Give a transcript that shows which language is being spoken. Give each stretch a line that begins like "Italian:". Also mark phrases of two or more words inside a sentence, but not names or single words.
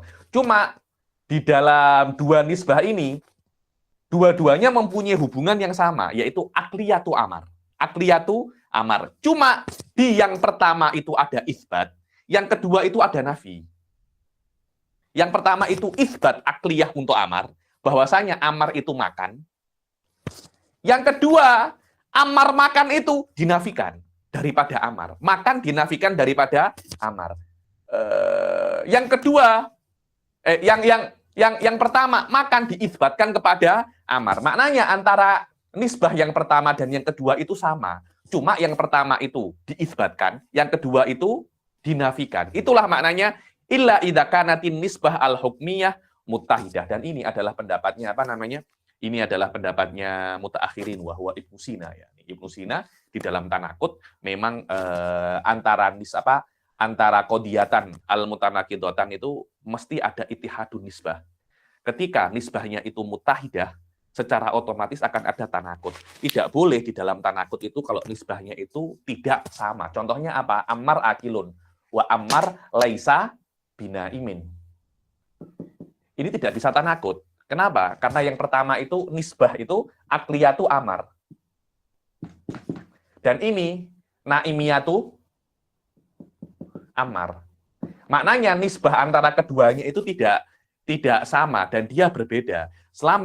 Indonesian: Cuma di dalam dua nisbah ini dua-duanya mempunyai hubungan yang sama, yaitu akliyatu Ammar. Akliyatu Ammar. Cuma di yang pertama itu ada isbat, yang kedua itu ada nafi. Yang pertama itu isbat akliyah untuk Ammar, bahwasanya Ammar itu makan. Yang kedua, Ammar makan itu dinafikan daripada Ammar. Makan dinafikan daripada Ammar. Yang kedua, yang pertama makan diisbatkan kepada Ammar. Maknanya antara nisbah yang pertama dan yang kedua itu sama. Cuma yang pertama itu diisbatkan, yang kedua itu dinafikan. Itulah maknanya
Arabic: إلا إذا كانت النسبة الحكمية متحدة.
Indonesian: Dan ini adalah pendapatnya apa namanya? Ini adalah pendapatnya
Arabic: متأخرين وهو
Indonesian: Ibnu Sina ya. Ibnu Sina di dalam Tanaqud memang antara
Arabic: قضيتان المتناقضتان
Indonesian: itu mesti ada
Arabic: اتحاد النسبة.
Indonesian: Ketika nisbahnya itu muttahidah, secara otomatis akan ada tanaqud. Tidak boleh di dalam tanaqud itu kalau nisbahnya itu tidak sama. Contohnya apa?
Arabic: عمار آكل و عمار ليس بنائم.
Indonesian: Ini tidak bisa tanaqud. Kenapa? Karena yang pertama itu nisbah itu akliyatu Ammar. Dan ini naimiyatu Ammar. Maknanya nisbah antara keduanya itu tidak sama dan dia berbeda.